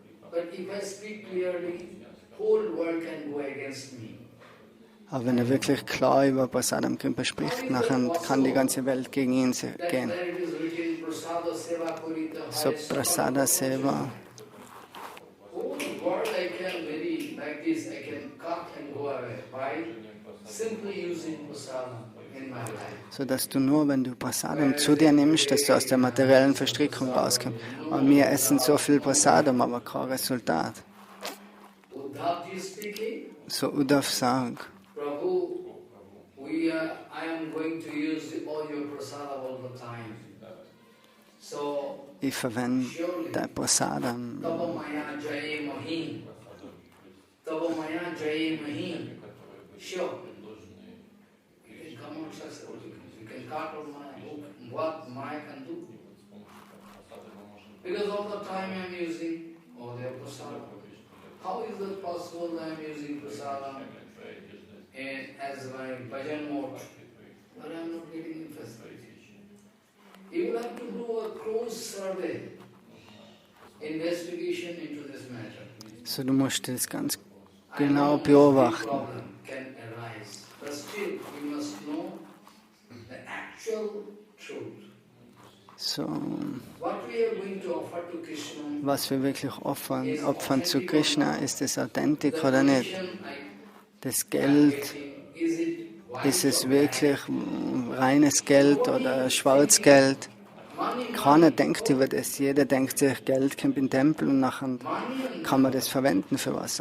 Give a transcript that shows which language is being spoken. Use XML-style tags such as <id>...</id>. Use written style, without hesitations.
<en>But if I speak clearly, whole world can go against me.</en> <de>Aber wenn er wirklich klar über Prasadam Kripa spricht, nachher kann die ganze Welt gegen ihn</de> <en>That's</en> <de>gehen.</de> <en>where it is written, Prasada Seva Kurita. So Prasada Seva. Whole world I can very like this, I can cut and go away by simply using Prasadam in my life.</en> <de>So dass du nur, wenn du Prasadam zu dir nimmst, dass du aus der materiellen Verstrickung rauskommst. Und wir essen so viel Prasadam, aber kein Resultat.</de> <en>Uddhavji speaking,</en> <de>So Uddhav sagt,</de> <en>Prabhu, I am going to use all your prasada all the time. So,</en> <de>ich verwende dein Prasadam.</de> <sa>Tava Maya Jaye Mahim. Tava Maya Jaye Mahim. Sure.</sa> <en>You can come out successfully. You can cut on what Maya can do. Because all the time I am using all their prasada. How is it possible that I am using prasada as my bhajan mode? But I am not getting interested. You will have to do a close survey, investigation into this matter.</en> <de>So du musst das ganz genau beobachten.</de> <en>Problem can arise, but still we must know the actual truth. So, What we are going to offer to Krishna.</en> <de>was wir wirklich opfern zu Krishna, ist es authentisch oder nicht? Das Geld, ist es wirklich reines Geld oder Schwarzgeld? Keiner denkt über das. Jeder denkt sich, Geld kommt in den Tempel und nachher kann man das verwenden für was.</de>